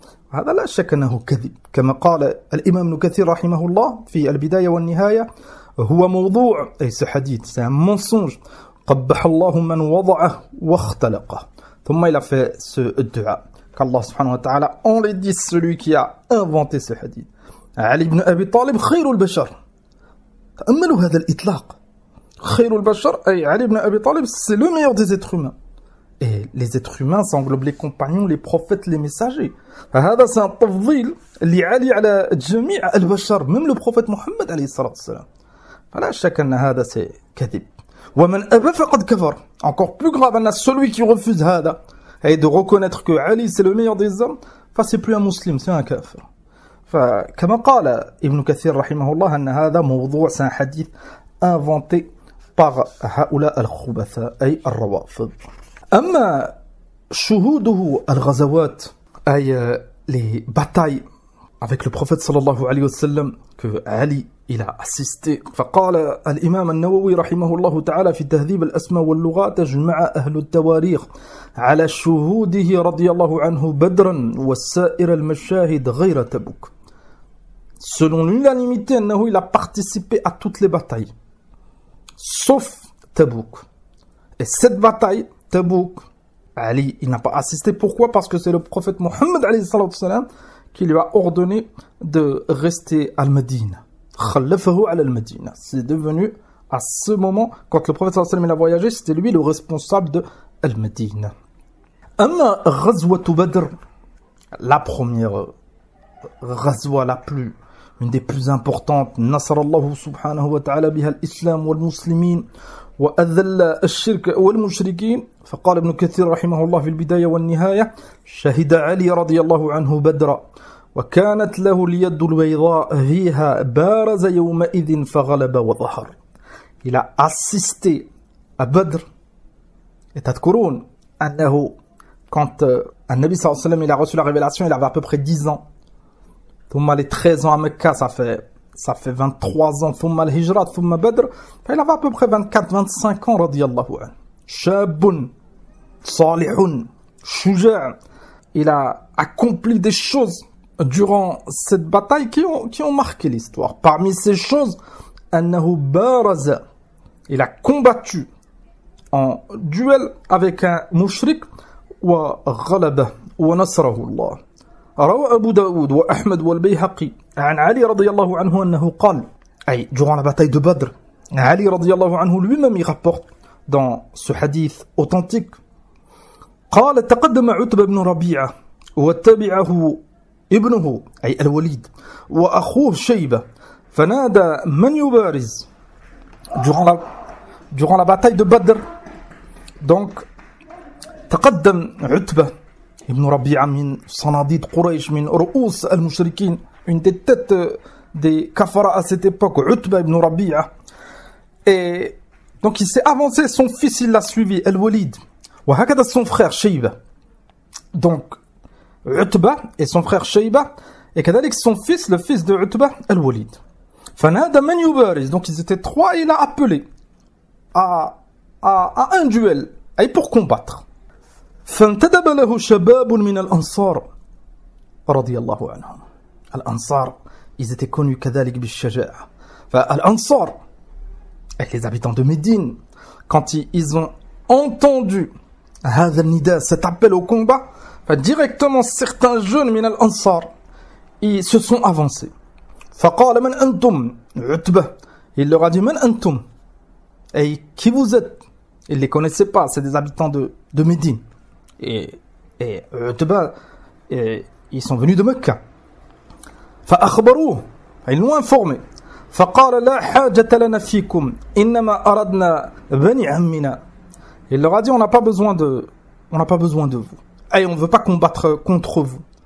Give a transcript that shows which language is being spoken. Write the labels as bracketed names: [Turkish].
[Arabic] هذا لا شك أنه كذب كما قال الإمام ابن كثير رحمه الله في البداية والنهاية هو موضوع أي [French] ce hadith c'est un mensonge [Arabic] قبح الله من وضعه واختلقه. [French] ثم il a fait ce dua qu'Allah subhanahu wa ta'ala enlaidisse celui qui a inventé ce hadith. Ali ibn Abi Talib khayrul bashar. [Arabic] تأملوا هذا الإطلاق. خير البشر أي علي بن أبي طالب, [French] c'est le meilleur des êtres humains. Et les êtres humains, ça englobe les compagnons, les prophètes, les messagers. [Arabic] هذا c'est un تفضيل لعلي على جميع البشر, [French] même le prophète Mohammed [Arabic] عليه الصلاة والسلام. فلا شك أن هذا c'est كذب. ومن أبى فقد كفر. [French] Encore plus grave, أن celui qui refuse هذا et de reconnaître que Ali c'est le meilleur des hommes, ça c'est plus un musulman, c'est un kafir. [Arabic] فكما قال ابن كثير رحمه الله أن هذا موضوع, [French] c'est un hadith inventé par [Arabic] هؤلاء الخبثاء أي الروافض. أما شهوده الغزوات أي [French] les batailles avec le prophète sallallahu alayhi wa sallam que Ali il a assisté. [Arabic] فقال الإمام النووي رحمه الله تعالى في تهذيب الأسماء واللغات أجمع أهل التواريخ على شهوده رضي الله عنه بدرا وسائر المشاهد غير تبوك. [French] Selon l'unanimité, il a participé à toutes les batailles, sauf Tabouk. Et cette bataille, Tabouk, Ali, il n'a pas assisté. Pourquoi? Parce que c'est le prophète Mohammed qui lui a ordonné de rester à Al-Madina. Khallafahu ala Al-Madina. C'est devenu, à ce moment, quand le prophète il a voyagé, c'était lui le responsable de Al-Madina. [Arabic] Amma Ghazwatu Badr, [French] la première Ghazwa, une des plus importantes, [Arabic] Nasrallahu subhanahu wa ta'ala biha al-Islam wal-Muslimin wa adhalla al-shirk wal-mushrikin. فقال ابن كثير رحمه الله في البداية والنهاية شهد علي رضي الله عنه بدرا وكانت له اليد البيضاء فيها بارز يومئذ فغلب وظهر. [French] Il a assisté à Badr. Et تذكرون أنه quand النبي صلى الله عليه وسلم il a reçu la révélation, il avait à peu près 10 ans. ثم les 13 ans à Mecca, ça fait 23 ans. ثم الهجرة ثم بدر, il avait à peu près 24-25 ans رضي الله عنه. [Arabic] شاب صالح شجاع. [French] Il a accompli des choses durant cette bataille qui ont marqué l'histoire. Parmi ces choses, أنه بارز, il a combattu en duel avec un mushrik [Arabic] وغلبه ونصره الله. روى أبو داود وأحمد والبيهقي عن علي رضي الله عنه أنه قال, أي [French] durant la bataille de Badr, Ali رضي الله عنه lui-même il rapporte dans ce hadith authentique, [Arabic] قال تقدم عتبة بن ربيعة وتبعه ابنه أي الوليد وأخوه شيبة فنادى من يبارز durant la bataille de Badr. Donc تقدم عتبة ابن ربيعة من صناديد قريش من رؤوس المشركين, [French] une des têtes des kafara à cette époque, [Arabic] عتبة ابن ربيعة. [French] Et donc il s'est avancé, son fils il l'a suivi, Al-Walid. وهكذا son frère Shayba. Donc Utba et son frère Shayba, et كذلك son fils, le fils de Utba, Al-Walid. [Arabic] فنادى من يبارز. [French] Donc ils étaient 3 et il a appelé à un duel, et pour combattre. [Arabic] فانتدب له شباب من الأنصار رضي الله عنهم. [French] الأنصار, ils étaient connus كذلك بالشجاعة. فالأنصار, avec les habitants de Médine, quand ils ont entendu هذا النداء, cet appel au combat, directement certains jeunes من الأنصار, ils se sont avancés. [Arabic] فقال من أنتم [French] عتبة, il leur a dit من أنتم, et qui vous êtes? Ils ne les connaissaient pas, c'est des habitants de Médine. Et Utba, ils sont venus de Mecca. فأخبروه, ils l'ont informé. [Arabic] فقال لا حاجة لنا فيكم إنما أردنا بني عمنا. [French] Il leur a dit on n'a pas besoin de vous. Et on ne veut pas combattre contre vous.